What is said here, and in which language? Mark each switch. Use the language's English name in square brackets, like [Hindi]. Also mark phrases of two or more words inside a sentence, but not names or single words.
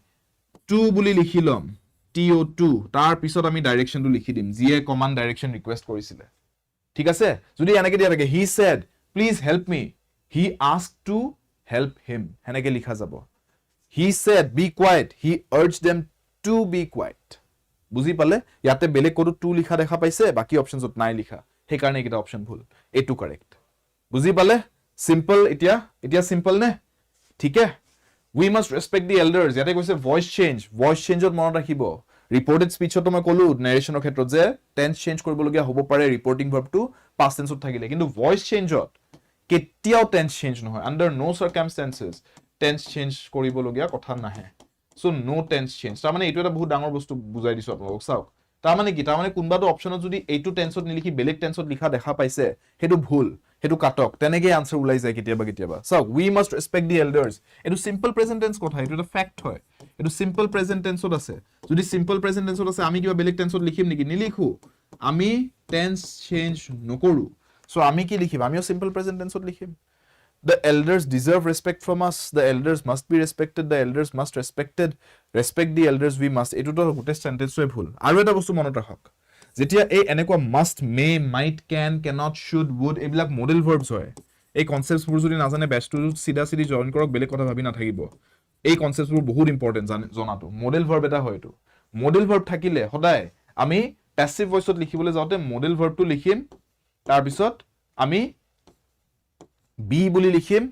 [Assamese] to বুলি লিখিলম to2 তাৰ পিছত আমি ডাইৰেকশনটো লিখি দিম যিয়ে [English] command direction request [Assamese] কৰিছিলে ঠিক আছে যদি এনেকে দিয়া থাকে [English] he said please help me he asked to help him [Assamese] হেনেকে লিখা যাব [English] he said be quiet he urged them to be quiet [Assamese] বুজি পালে ইয়াতে বেলেগ কোড to লিখা দেখা পাইছে বাকি অপচনছত নাই লিখা সেই কাৰণে এটা অপচন ভুল এটো কাৰেক্ট বুজি পালে সিম্পল এতিয়া সিম্পল নে ঠিক আছে [English] we must respect the elders [Assamese] ইয়াতে কৈছে [English] voice changeত [Assamese] মনত ৰাখিব [English] reported speech [Assamese] তো মই কলো narration ৰ ক্ষেত্ৰত যে [English] tense change [Assamese] কৰিব লগিয়া হ'ব পাৰে [English] reporting verb to past tense [Assamese] ত থাকিলে কিন্তু voice changeত কেতিয়াও [English] tense change [Assamese] নহয় [English] under no circumstances tense change [Assamese] কৰিব লগিয়া কথা নাহে so [English] no tense change [Assamese] তাৰ মানে এটো এটা বহুত ডাঙৰ বস্তু বুজাই দিছো আপোনালোকক চাওক তাৰ মানে কি তাৰ মানে কোনবাটো অপচনত যদি এইটো টেন্সত নিলিখি বেলেগ টেন্সত লিখা দেখা পাইছে হেতু ভুল হেতু কাটক তেনেকে আনসার উলাই যায় কেতিয়াবা [English] so we must respect the elders [Assamese] এটো [English] simple present tense [Assamese] কথা এটো এটা ফ্যাক্ট হয় এটো [English] simple present tenseত [Assamese] আছে যদি [English] simple present tenseত [Assamese] আছে আমি কিবা বেলেগ টেন্সত লিখিম নেকি নিলিখো আমি [English] tense change [Assamese] নকৰো so আমি কি লিখিম আমিও [English] simple present tenseত [Assamese] লিখিম [English] The elders deserve respect from us. The elders must be respected. The elders must respected. Respect the elders we must. [Assamese] এটো তো গোটে সেন্টেন্স এ ভুল আৰু এটা বস্তু মনত ৰাখক যেতিয়া এই এনেকুৱা [English] must may might can cannot should would [Assamese] এইবিলাক [English] modal verbs [Assamese] হয় এই কনসেপ্টস বোৰ যদি নাজানে বেস্ট সিধা সিধি জয়েন কৰক বেলেগ কথা ভাবি না থাকিব এই কনসেপ্টস বোৰ বহুত ইম্পৰ্টেন্ট জনাটো [English] modal verb [Assamese] এটা হয় এটো [English] modal verb [Assamese] থাকিলে সদায় আমি [English] passive voiceত [Assamese] লিখিবলৈ যাওতে [English] modal verbটো [Assamese] লিখিম তাৰ পিছত আমি be বুলি লিখিম